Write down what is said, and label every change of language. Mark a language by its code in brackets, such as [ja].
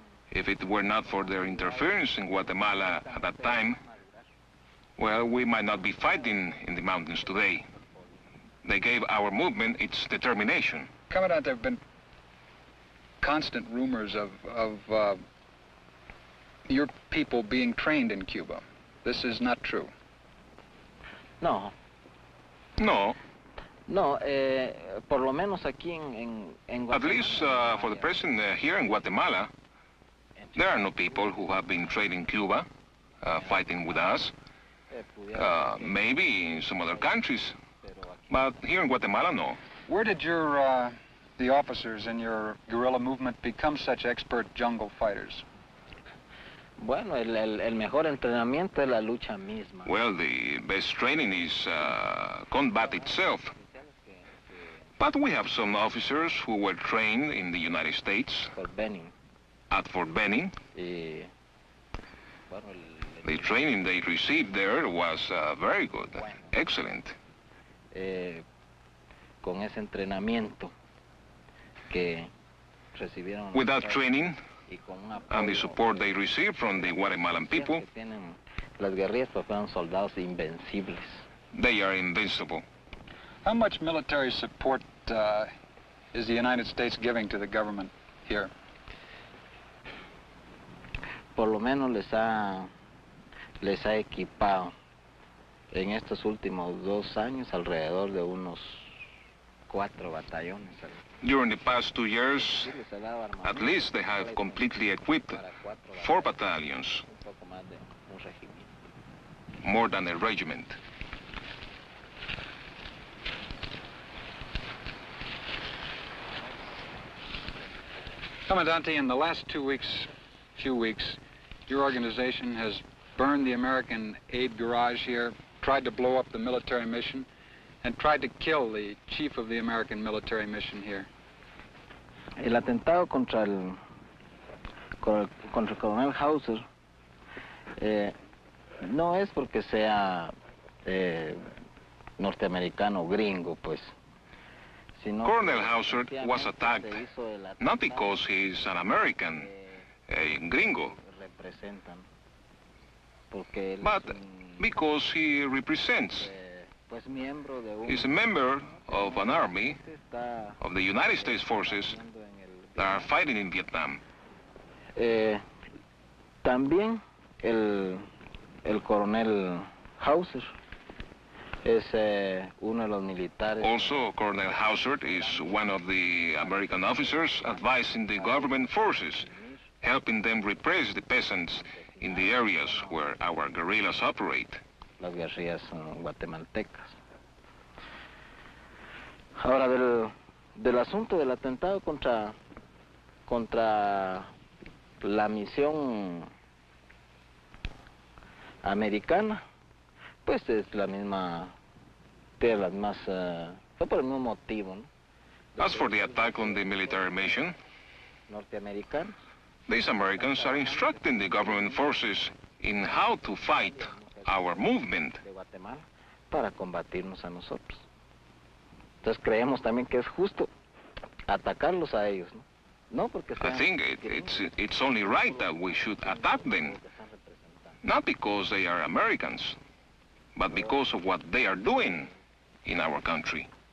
[en] If it were not for their interference in Guatemala at that time, well, we might not be fighting in the mountains today. They gave our movement its determination. Commandant, there have been constant rumors of your people being trained in Cuba. This is not true. No. No. [es] No, por lo menos aquí en Guatemala. [en] At least for the present here in Guatemala, there are no people who have been trained in Cuba fighting with us. Maybe in some other countries, but here in Guatemala, no. Where did your the officers in your guerrilla movement become such expert jungle fighters? [es] Bueno, el mejor entrenamiento es la lucha misma. [en] Well, the best training is combat itself. But we have some officers who were trained in the United States. Fort Benning. At Fort Benning. [es] Y, bueno, [en] the training they received there was very good, excellent. [es] Con ese entrenamiento que recibieron. [en] With that training and the support they received from the Guatemalan people, [es] las guerrillas fueron soldados invencibles. [en] They are invincible. How much military support is the United States giving to the government here? [es] Por lo menos les ha equipado en estos últimos 2 años alrededor de unos 4 batallones. [en] During the past 2 years, at least they have completely equipped 4 battalions, more than a regiment. Commandante, in the last few weeks, your organization has burned the American aid garage here, tried to blow up the military mission, and tried to kill the chief of the American military mission here. [es] El atentado contra el coronel Hauser no es porque sea norteamericano o gringo, pues. [en] Colonel Hauser was attacked not because he's an American, a gringo, but because he represents. He's a member of an army of the United States forces that are fighting in Vietnam. [es] También el coronel Hauser es uno de los militares. [en] Also, Colonel Hauser is one of the American officers advising the government forces, helping them repress the peasants in the areas where our guerrillas operate. [es] Las guerrillas guatemaltecas. Ahora, del asunto del atentado contra la misión americana, pues es la misma, tiene las más, fue por el mismo motivo, ¿no? [en] As for the attack on the military mission, [es] norteamericanos, [en] these Americans are instructing the government forces in how to fight our movement. [es] De Guatemala para combatirnos a nosotros. Entonces creemos también que es justo atacarlos a ellos, ¿no? No porque [en] I think it's only right that we should attack them, not because they are Americans, but because of what they are doing in our country.